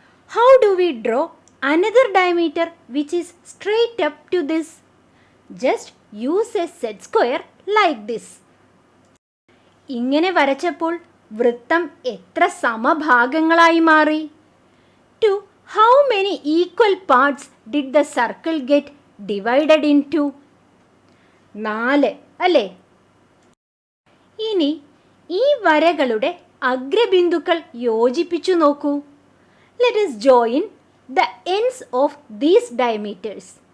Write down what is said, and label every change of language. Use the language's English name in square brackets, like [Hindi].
[English] How do we draw another diameter which is straight up to this? Just use a set square like this. [Malayalam] ഇങ്ങനെ വരച്ചപ്പോൾ വൃത്തം എത്ര സമഭാഗങ്ങളായി മാറി? [English] To how many equal parts did the circle get divided into? [Malayalam] 4 അല്ലേ? ഇനി ഈ വരകളുടെ അഗ്രബിന്ദുക്കൾ യോജിപ്പിച്ചു നോക്കൂ. [English] Let us join the ends of these diameters.